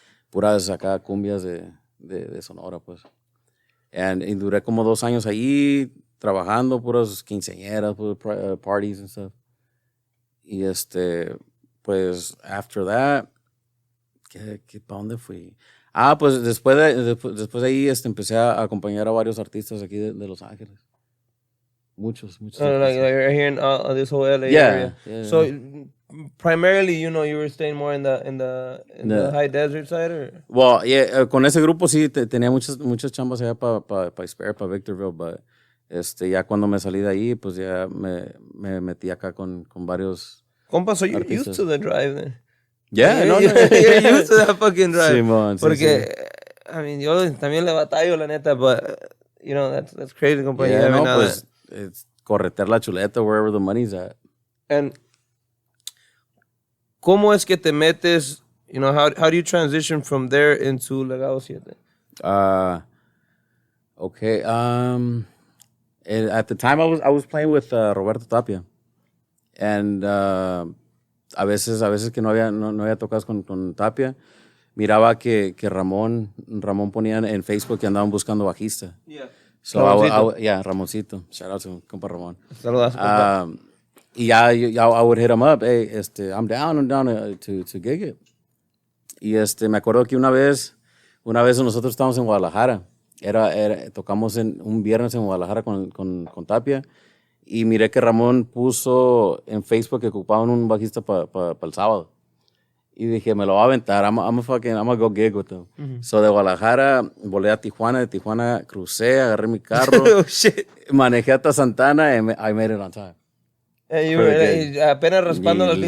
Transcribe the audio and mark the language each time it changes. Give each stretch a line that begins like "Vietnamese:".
Spanish: Puras acá cumbias de Sonora, pues. Y duré como 2 años ahí trabajando, puras quinceañeras,
English: parties and stuff.
Spanish: Y pues,
English: after that,
Spanish: ¿para dónde fui? Pues después de ahí empecé a acompañar a varios artistas aquí de Los Ángeles. Muchos.
English: Like right here in this whole LA area. Yeah. So primarily, you were staying more in the high desert side, or? Well, yeah,
Spanish: con ese grupo sí tenía muchas chambas allá para Victorville, but ya cuando me salí de ahí, pues ya me metí acá con varios.
English: Compa, so you're used to the drive then. Yeah, you're used to that fucking drive.
Spanish: Simón, porque, sí.
English: I mean,
Spanish: yo también le batallo, la neta, but,
English: that's crazy,
Spanish: compa.
English: Yeah, no, pues, it's
Spanish: corretear la chuleta
English: wherever the money's at. And,
Spanish: ¿cómo es que te metes,
English: how do you transition from there into Legado 7? Okay, at the time I was playing with Roberto Tapia.
Spanish: And, a veces que no había tocadas con Tapia, miraba que Ramón ponía en Facebook que andaban buscando bajista.
English: Yeah. So Ramoncito. Shout out to compa Ramón.
Spanish: Saludos, compa.
English: Y I would hit him up, hey, I'm down to gig it.
Spanish: Y me acuerdo que una vez nosotros estábamos en Guadalajara. Tocamos un viernes en Guadalajara con Tapia. Y miré que Ramón puso en Facebook que ocupaban un bajista para el sábado. Y dije, me lo voy a aventar.
English: I'm gonna go gig with them.
Spanish: Mm-hmm. So de Guadalajara volé a Tijuana. De Tijuana crucé, agarré mi carro.
English: Oh, shit.
Spanish: Manejé hasta
English: Santana and I made it on time. And you were
Spanish: apenas raspando la pinche.